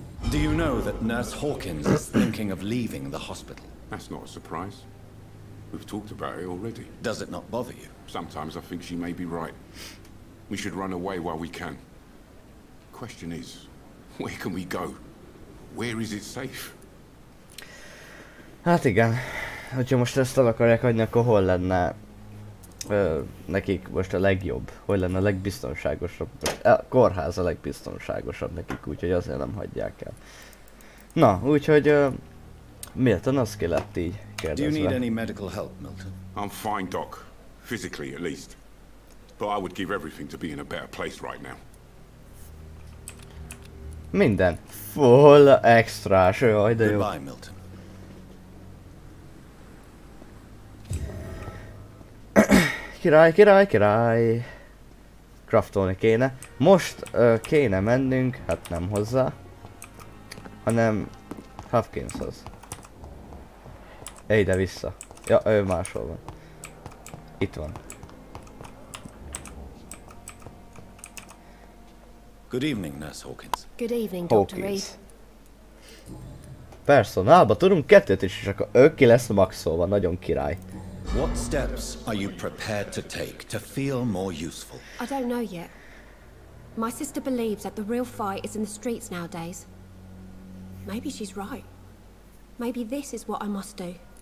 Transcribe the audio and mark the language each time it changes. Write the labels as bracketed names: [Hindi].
[English] Do you know that Nurse Hawkins is thinking of leaving the hospital? That's not a surprise. We've talked about it already. Does it not bother you? Sometimes I think she may be right. We should run away while we can. Question is, where can we go? Where is it safe? [Hungarian] Hát igen, hogyha most ezt el akarják hagyni, akkor hol lenne nekik most a legjobb? Hol lenne a legbiztonságosabb? A kórház a legbiztonságosabb nekik, úgyhogy azért nem hagyják el. Na, úgyhogy Milton azt ki lett így kérdezve. [English] Do you need any medical help, Milton? I'm fine, Doc. Physically, at least. But I would give everything to be in a better place right now. [Hungarian] Minden. Full extrás, jaj, de jó. [English] Goodbye, Milton. [Hungarian] Király. Craftolni kéne. Most kéne mennünk, hát nem hozzá, hanem Hopkinshoz. Ide vissza. Ja, ő máshol van. Itt van. [English] Good evening, Nurse Hawkins. Good evening, Dr. Reed. [Hungarian] Personálba tudunk kettőt is, és akkor ő ki lesz maxolva, nagyon király. [English] What steps are you prepared to take to feel more useful? I don't know yet. My sister believes that the real fight is in the streets nowadays. Maybe she's right. Maybe this is what I must do.